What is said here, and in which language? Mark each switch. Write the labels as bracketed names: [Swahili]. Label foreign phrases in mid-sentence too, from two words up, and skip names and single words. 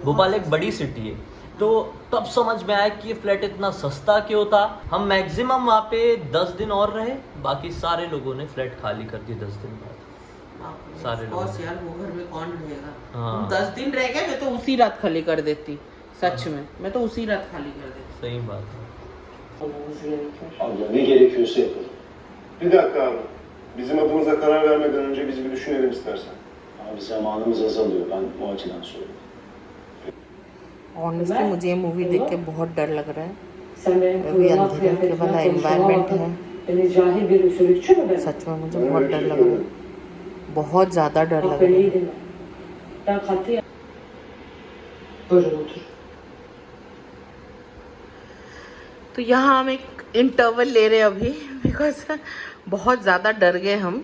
[Hindi] भोपाल एक बड़ी सिटी है, तो तब समझ में आया कि ये फ्लैट इतना सस्ता क्यों था। हम मैक्सिमम वहाँ पे 10 दिन और रहे, बाकी सारे लोगों ने फ्लैट खाली कर दिए 10 दिन बाद। सारे लोग यार वो घर में कौन रहेगा। हाँ। 10 दिन रह गए, मैं तो उसी रात खाली कर देती, सच में मैं तो उसी रात खाली कर देती। सही बात है। [Turkish] Abla ne gerekiyorsa yapalım. Bir dakika abi. Bizim adımıza karar vermeden önce bizi bir düşünelim istersen. Abi zamanımız azalıyor. Ben o açıdan söylüyorum. [Hindi] ऑनेस्टली मुझे ये मूवी देख के बहुत डर लग रहा है। अभी अंधेरे के वाला एनवायरनमेंट है, सच में मुझे बहुत डर लग रहा है, बहुत ज़्यादा डर लग रहा है। तो यहाँ हम एक इंटरवल ले रहे हैं अभी, बिकॉज बहुत ज़्यादा डर गए हम।